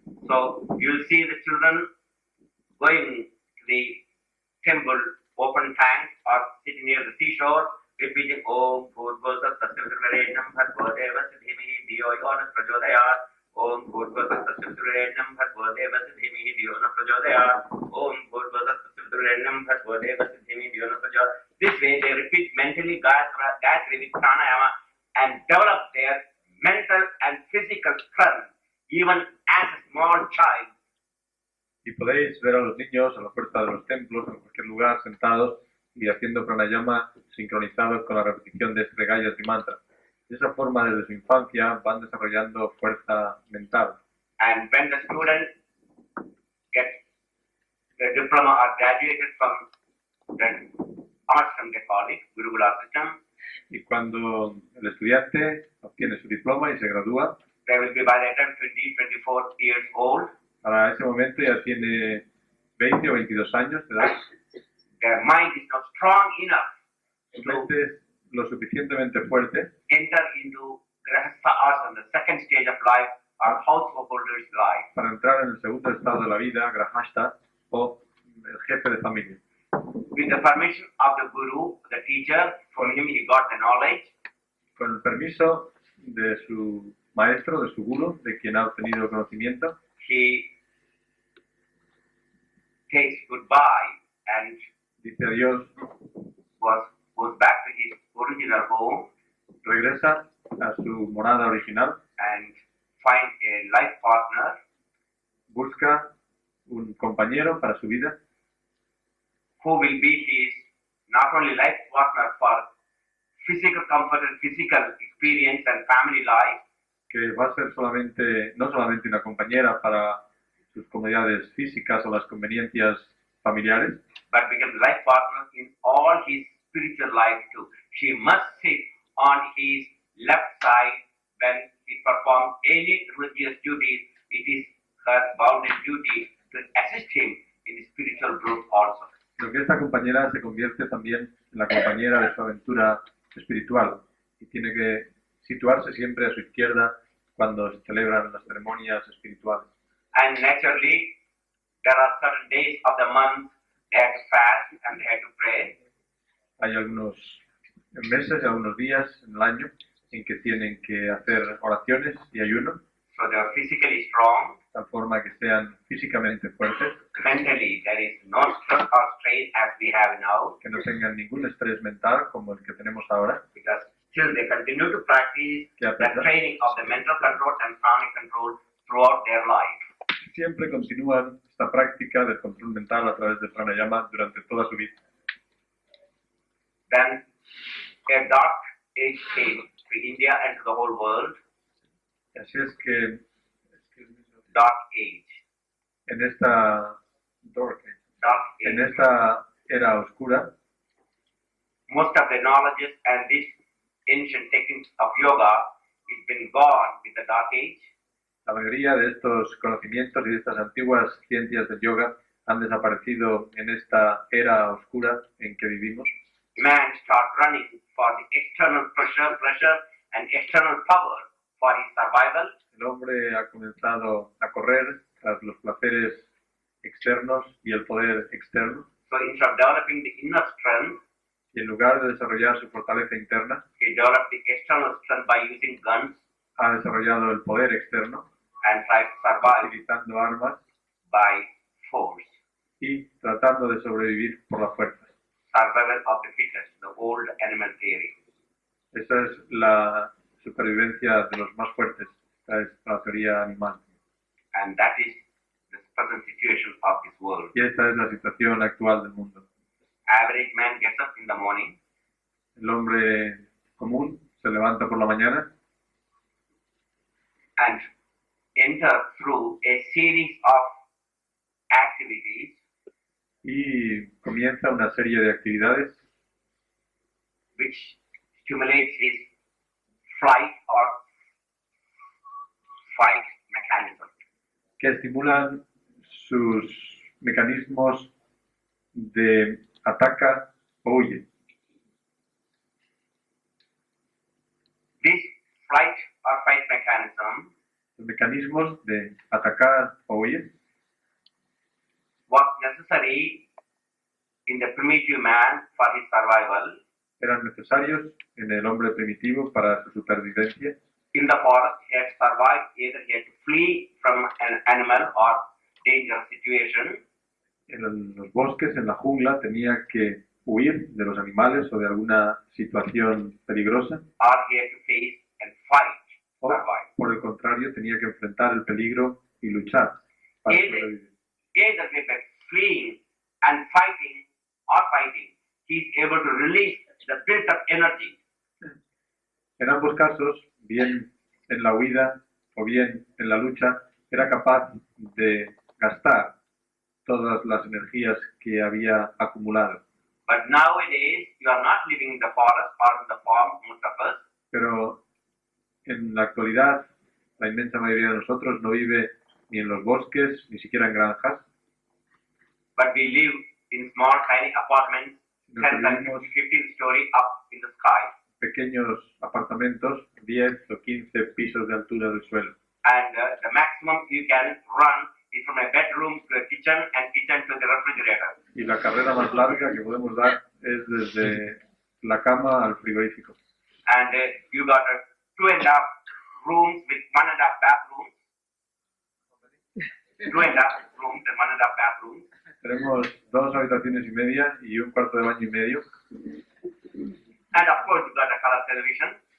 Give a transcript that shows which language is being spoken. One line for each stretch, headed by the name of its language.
English: So you'll see the children going to the temple, open tank, or sitting near the seashore, repeating
Sanskrit: Om Bhurvasat Tasyavidurenam Bhargavadeva Siddhimihi Dhiyo Yona Prachodayat. Om Bhurvasat Tasyavidurenam Bhargavadeva Siddhimihi Dhiyo Yona Prachodayat. Om Bhurvasat Tasyavidurenam Bhargavadeva Siddhimihi Dhiyo Yona Prachodayat.
English: This way they repeat mentally Gayatri with Pranayama and develop their mental and physical strength even as a small child.
Spanish: Y podéis ver a los niños a la puerta de los templos, en cualquier lugar, sentados y haciendo pranayama sincronizados con la repetición de este Gayatri Mantra. De esa forma, desde su infancia, van desarrollando fuerza mental.
English: And when the student gets the diploma or graduated from the ashram, they call it, Gurukula system,
Spanish: Y cuando el estudiante obtiene su diploma y se gradúa,
English: they will be by the time 20, 24 years old.
Spanish: para ese momento ya tiene 20 o 22 años de edad.
English: Their mind is not strong enough
Spanish: Su mente es lo suficientemente fuerte
English: to enter into Grahastha ashram, the second stage of life, or householder's life.
Spanish: para entrar en el segundo estado de la vida, Grahastha, o el jefe de familia.
English: With the permission of the Guru, the teacher, from him he got the knowledge.
Spanish: Con el permiso de su maestro, de su guru, de quien ha obtenido el conocimiento,
English: He takes goodbye and
Spanish: dice adiós,
English: goes back to his original home
Spanish: regresa a su morada original,
English: and find a life partner
Spanish: busca un compañero para su vida,
English: who will be his not only life partner for physical comfort and physical experience and family life,
Spanish: que va a ser no solamente una compañera para sus comodidades físicas o las conveniencias familiares,
English: but becomes life partner in all his spiritual life too. She must sit on his left side when he performs any religious duties. It is her bounden duty to assist him in spiritual growth also.
Spanish: lo que esta compañera se convierte también en la compañera de su aventura espiritual y tiene que situarse siempre a su izquierda cuando se celebran las ceremonias espirituales.
English: And naturally, there are certain days of the month they have to fast and they have to pray.
Spanish: Hay algunos meses, algunos días en el año en que tienen que hacer oraciones y ayuno,
English: So they are physically strong.
Spanish: de tal forma que sean físicamente fuertes,
English: Mentally, there is no stress or strain as we have now,
Spanish: que no tengan ningún estrés mental como el que tenemos ahora,
English: because still they continue to practice
Spanish: que a
English: the
Spanish: pesar,
English: training of the mental control and pranic control throughout their life.
Spanish: siempre continúan esta práctica del control mental a través del pranayama durante toda su vida.
English: Then a dark age came to India and to the whole world.
Spanish: Así es que
English: Dark age.
Spanish: en esta
English: dark age, Dark
Spanish: en
English: age.
Spanish: esta era oscura,
English: Most of the knowledges and these ancient techniques of yoga is been gone with the dark age.
Spanish: la mayoría de estos conocimientos y de estas antiguas ciencias del yoga han desaparecido en esta era oscura en que vivimos.
English: Man start running for the external pressure and external power for his survival.
Spanish: El hombre ha comenzado a correr tras los placeres externos y el poder externo.
English: So instead of developing the inner strength,
Spanish: y en lugar de desarrollar su fortaleza interna,
English: he developed the external strength by using guns
Spanish: ha desarrollado el poder externo,
English: and tried to survive
Spanish: utilizando armas
English: by force.
Spanish: y tratando de sobrevivir por la fuerza.
English: Survival of the fittest, the old animal theory.
Spanish: Esa es la supervivencia de los más fuertes. Esta es la teoría animal.
English: And that is the present situation of this world.
Spanish: Y esta es la situación actual del mundo.
English: Average man gets up in the morning,
Spanish: El hombre común se levanta por la mañana
English: and enter through a series of activities
Spanish: y comienza una serie de actividades
English: which stimulates his flight or fight mechanism.
Spanish: que estimulan sus mecanismos de ataca o huye.
English: This flight or fight mechanism
Spanish: Los mecanismos de atacar o huir
English: was necessary in the primitive man for his survival.
Spanish: eran necesarios en el hombre primitivo para su supervivencia.
English: In the forest, he had to survive, either he had to flee from an animal or dangerous situation,
Spanish: En los bosques, en la jungla, tenía que huir de los animales o de alguna situación peligrosa.
English: or he had to face and fight,
Spanish: O,
English: survive.
Spanish: por el contrario, tenía que enfrentar el peligro y luchar para sobrevivir.
English: Either by fleeing and fighting or fighting, he is able to release the built-up energy.
Spanish: En ambos casos, bien en la huida o bien en la lucha, era capaz de gastar todas las energías que había acumulado.
English: But nowadays, you are not living in the forest or in the farm, most of us.
Spanish: Pero en la actualidad, la inmensa mayoría de nosotros no vive ni en los bosques, ni siquiera en granjas,
English: But we live in small, tiny apartments,
Spanish: sino
English: 10
Spanish: que
English: and
Spanish: vivimos
English: 15 story up in the sky.
Spanish: pequeños apartamentos, 10 o 15 pisos de altura del suelo.
English: And the maximum you can run is from a bedroom to a kitchen and kitchen to the refrigerator.
Spanish: Y la carrera más larga que podemos dar es desde la cama al frigorífico.
English: And you got 2.5 rooms with 1.5 bathrooms. 2.5 rooms and 1.5 bathrooms.
Spanish: Tenemos 2 habitaciones y media y un cuarto de baño y medio.
English: And of course, you got a color television,